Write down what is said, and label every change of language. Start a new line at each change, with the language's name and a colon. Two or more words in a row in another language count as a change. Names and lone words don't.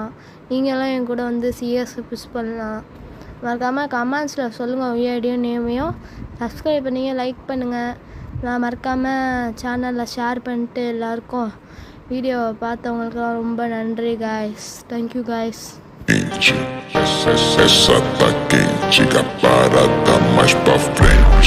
Tamil: நீங்களும் என் கூட வந்து
English: CS push
Tamil: பண்ணலாம். மறக்காமல் கமெண்ட்ஸில் சொல்லுங்கள் யூஐடியும் நேமையும். சப்ஸ்கிரைப் பண்ணிங்க லைக் பண்ணுங்கள். நான் மறக்காமல் சேனலில் ஷேர் பண்ணிட்டு எல்லாருக்கும் வீடியோவை பார்த்தவங்களுக்குலாம் ரொம்ப நன்றி கைஸ்.
English: thank you guys.
Portuguese: Essa tá quente, a parada mais pra frente.